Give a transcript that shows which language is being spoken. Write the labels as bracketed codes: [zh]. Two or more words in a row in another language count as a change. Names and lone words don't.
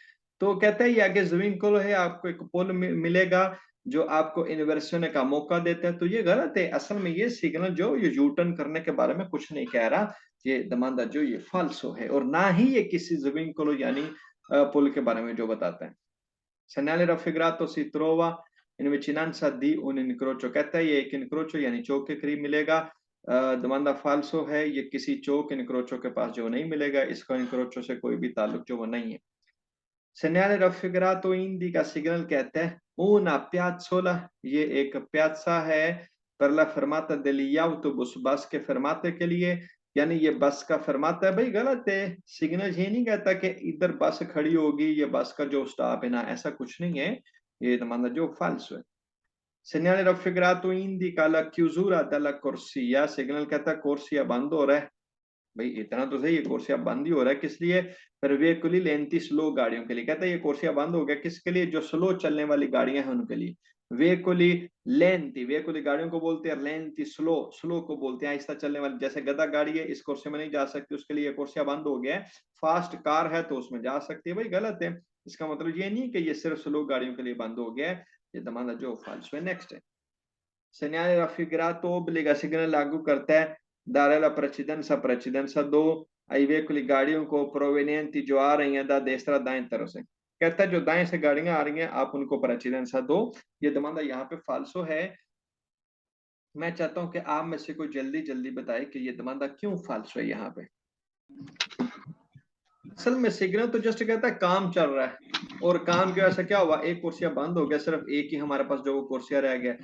[hi] तो कहता है ये आगे ज़विंकोलो है, आपको एक पुल मिलेगा जो आपको इन्वर्सिone का मौका देता है। तो ये गलत है, असल में ये सिग्नल जो ये यू टर्न करने के बारे में कुछ नहीं कह रहा, ये दमांदा जो ये फाल्सो है, और ना ही ये किसी ज़विंकोलो यानी पुल के बारे में जो बताता है। [it] segnale raffigurato si trova in vicinanza di un incrocio, [hi] कहता है ये एक इनक्रोचो यानी चौक के करीब मिलेगा। दमांदा फाल्सो है, ये किसी चौक इनक्रोचो के पास जो नहीं मिलेगा, इसका इनक्रोचो से कोई भी ताल्लुक जो वो नहीं है। [it] segnale raffigurato indica, [hi] सिग्नल कहता है [it] una piazzola, [hi] ये एक प्यासा है, [it] per la fermata degli autobus, [hi] बस के फरमाते के लिए, यानी ये बस का फरमाता है। भाई गलत है, सिग्नल ये नहीं कहता कि इधर बस खड़ी होगी, ये बस का जो स्टॉप है ना, ऐसा कुछ नहीं है, ये दमांदा जो फाल्सो है। [it] segnale raffigurato indica la chiusura della corsia, [hi] सिग्नल कहता है कोर्सिया बंद हो रहा है। भाई इतना तो सही है, कोर्सिया बंद ही हो रहा है, किस लिए? पर [it] veicoli lenti [hi] स्लो गाड़ियों के लिए। कहता है ये कोर्सिया बंद हो गया, किसके लिए? जो स्लो चलने वाली गाड़ियां हैं उनके लिए। [it] veicoli lenti, [hi] वेहिकली गाड़ियों को बोलते हैं, लेंथी स्लो, स्लो को बोलते हैं आहिस्ता चलने वाली, जैसे गधा गाड़ी है इस कोर्सिया में नहीं जा सकती, उसके लिए कोर्सिया बंद हो गया है। फास्ट कार है तो उसमें जा सकती है। भाई गलत है, इसका मतलब ये नहीं कि ये सिर्फ स्लो गाड़ियों के लिए बंद हो गया है, ये दमाना जो फाल्सो है। [it] नेक्स्ट है segnale raffigurato obbliga, [hi] सिग्नल लागू करता है, [it] dare la precedenza, precedenza [hi] दो, [it] ai veicoli [hi] गाड़ियों को provenienti जो आ रही हैं [it] da destra [hi] दाएं तरफ से, कहता है जो दाएं से गाड़ियां आ रही हैं आप उनको precedenza दो। ये demanda यहाँ पे फाल्सो है। मैं चाहता हूं कि आप में से कोई जल्दी जल्दी बताए कि ये demanda क्यों फाल्सो है यहाँ पे। असल में सिग्नल तो जस्ट कहता है काम चल रहा है, और काम की वजह से क्या हुआ, एक कुर्सियां बंद हो गया, सिर्फ एक ही हमारे पास जो वो कुर्सियां रह गया।